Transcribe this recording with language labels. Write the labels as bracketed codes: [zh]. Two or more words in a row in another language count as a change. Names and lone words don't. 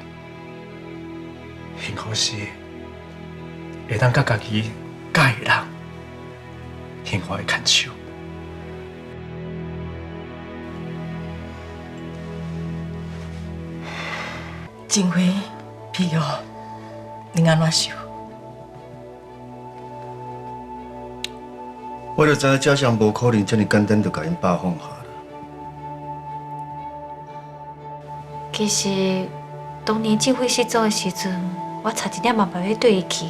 [nan] 幸福是会当甲家己喜欢的人，幸福的牵手。静辉， พี่哦，你安怎想？我就知影嘉祥无可能这么简单就甲因爸放下了。其实当年静辉失踪的时阵，我差一点嘛袂要对伊去。